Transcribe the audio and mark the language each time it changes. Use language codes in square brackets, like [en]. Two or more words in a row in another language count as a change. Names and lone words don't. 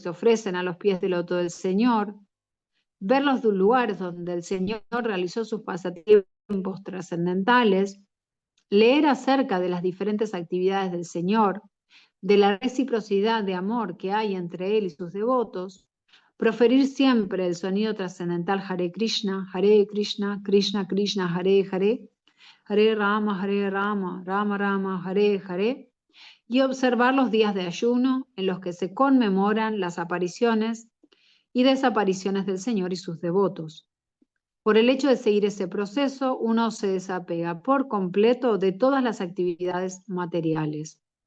[es] se ofrecen a los pies del loto del Señor, ver los lugares donde el Señor realizó sus pasatiempos trascendentales, leer acerca de las diferentes actividades del Señor, de la reciprocidad de amor que hay entre Él y sus devotos, proferir siempre el sonido trascendental Hare Krishna, Krishna Krishna, Hare Hare, Hare Rama, Rama Rama, Hare Hare, y observar los días de ayuno en los que se conmemoran las apariciones y desapariciones del Señor y sus devotos. Por el hecho de seguir ese proceso, uno se desapega por completo de todas las actividades materiales.